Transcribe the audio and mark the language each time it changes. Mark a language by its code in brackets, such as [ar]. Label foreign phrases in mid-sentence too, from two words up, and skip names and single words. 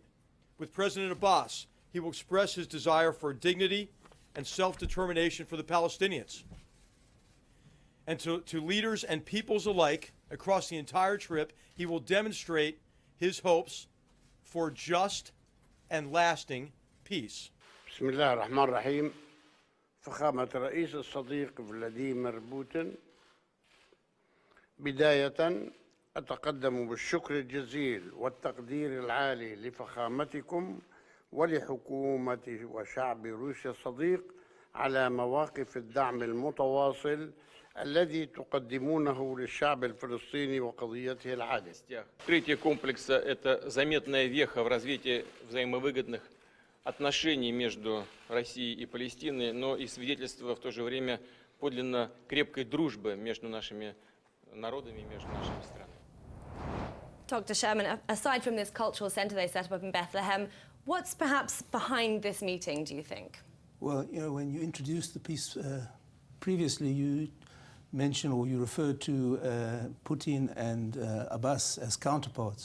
[en] With President Abbas, he will express his desire for dignity and self-determination for the Palestinians. And to leaders and peoples alike across the entire trip, he will demonstrate his hopes for just and lasting peace. [ar] بسم الله الرحمن الرحيم. فخامة الرئيس الصديق فلاديمير بوتين، بداية أتقدم بالشكر الجزيل والتقدير العالي لفخامتكم ولحكومة وشعب روسيا الصديق على مواقف الدعم المتواصل الذي تقدمونه للشعب الفلسطيني وقضيته العادلة. [ru] Открытие комплекса – это заметная веха в развитии взаимовыгодных отношений между Россией и Палестиной, но и свидетельство в то же время подлинно крепкой дружбы между нашими народами и между нашими странами. [en] Dr. Sherman, aside from this cultural centre they set up in Bethlehem, what's perhaps behind this meeting, do you think? Well, you know, when you introduced the peace previously, you mentioned or you referred to Putin and Abbas as counterparts.